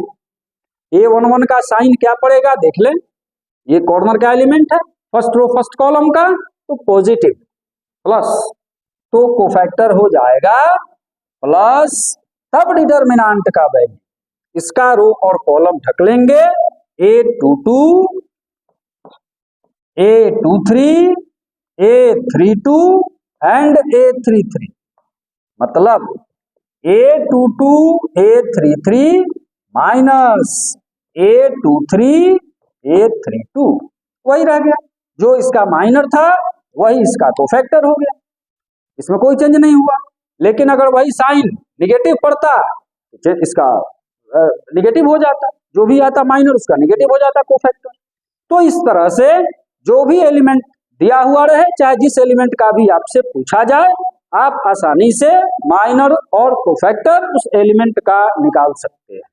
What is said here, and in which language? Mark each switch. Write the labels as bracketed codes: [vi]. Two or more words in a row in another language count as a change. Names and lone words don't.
[hi] A11 का साइन क्या पड़ेगा देख लें, ये कॉर्नर का एलिमेंट है, [en] first row first column [hi] का, तो [en] positive plus, [hi] तो कोफैक्टर हो जाएगा प्लस, तब डिटर्मिनेंट का वैल्यू इसका रो और कॉलम ढक लेंगे A22, A23, A32 एंड A33। मतलब A22, A33 माइनस A23, A32 वही रह गया। जो इसका माइनर था वही इसका कोफैक्टर हो गया, इसमें कोई चेंज नहीं हुआ। लेकिन अगर वही [en] sign negative [hi] पड़ता तो इसका निगेटिव हो जाता, जो भी आता माइनर उसका निगेटिव हो जाता कोफैक्टर। तो इस तरह से जो भी एलिमेंट दिया हुआ रहे, चाहे जिस एलिमेंट का भी आपसे पूछा जाए, आप आसानी से माइनर और कोफैक्टर उस एलिमेंट का निकाल सकते हैं।